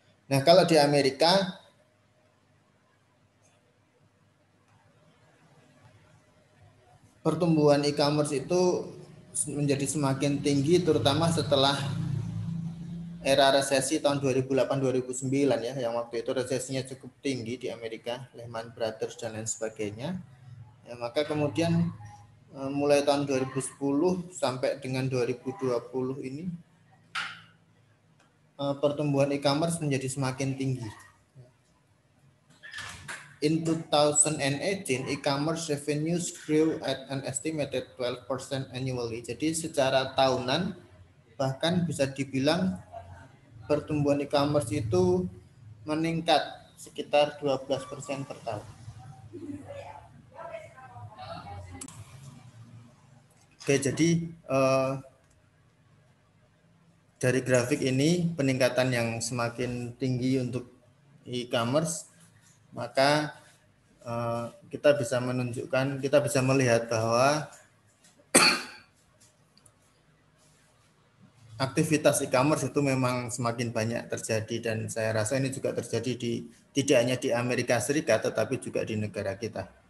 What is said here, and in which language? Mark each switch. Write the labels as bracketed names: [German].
[Indonesian] Nah, kalau di Amerika pertumbuhan e-commerce itu menjadi semakin tinggi terutama setelah era resesi tahun 2008-2009 ya, yang waktu itu resesinya cukup tinggi di Amerika, Lehman Brothers dan lain sebagainya. Ya, maka kemudian mulai tahun 2010 sampai dengan 2020 ini pertumbuhan e-commerce menjadi semakin tinggi. [English] In 2018, e-commerce revenues grew at an estimated 12% annually. [Indonesian] Jadi secara tahunan bahkan bisa dibilang pertumbuhan e-commerce itu meningkat sekitar 12% per tahun. Oke, jadi dari grafik ini peningkatan yang semakin tinggi untuk e-commerce, maka kita bisa melihat bahwa aktivitas e-commerce itu memang semakin banyak terjadi, dan saya rasa ini juga terjadi tidak hanya di Amerika Serikat tetapi juga di negara kita.